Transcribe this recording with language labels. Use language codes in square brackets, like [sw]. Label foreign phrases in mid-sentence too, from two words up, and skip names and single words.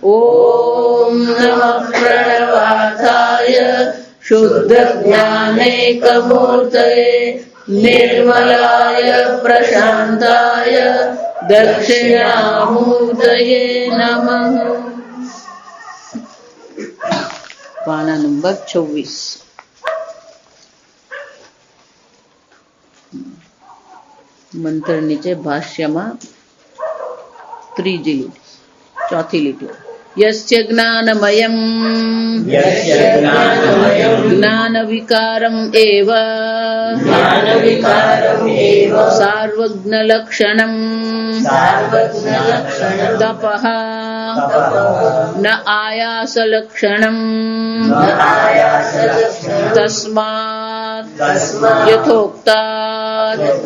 [sa] ॐ नमः प्रणवार्थाय शुद्ध ज्ञानैकमूर्तये निर्मलाय प्रशान्ताय दक्षिणामूर्तये नमः। [gu] પાના નંબર 26। મંત્ર નીચે भाष्यમાં ત્રીજી લીટી, ચોથી લીટી। [sa] यस्य ज्ञानमयम् ज्ञानविकारम् एव सार्वज्ञलक्षणम् तपः न आयासलक्षणम् तस्मात् यथोक्तात्